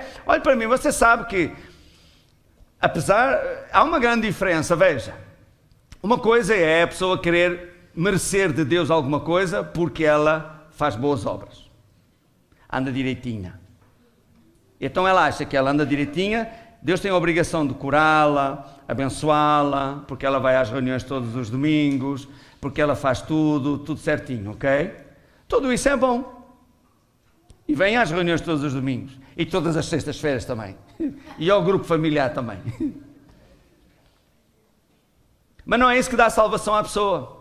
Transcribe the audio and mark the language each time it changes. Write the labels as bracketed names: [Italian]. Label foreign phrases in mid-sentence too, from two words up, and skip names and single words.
[Portuguese] Olhe para mim, você sabe que, há uma grande diferença, veja. Uma coisa é a pessoa querer merecer de Deus alguma coisa porque ela faz boas obras. Anda direitinha. Então ela acha que ela anda direitinha, Deus tem a obrigação de curá-la, abençoá-la, porque ela vai às reuniões todos os domingos, porque ela faz tudo certinho, ok? Tudo isso é bom. E vem às reuniões todos os domingos. E todas as sextas-feiras também. E ao grupo familiar também. Mas não é isso que dá salvação à pessoa.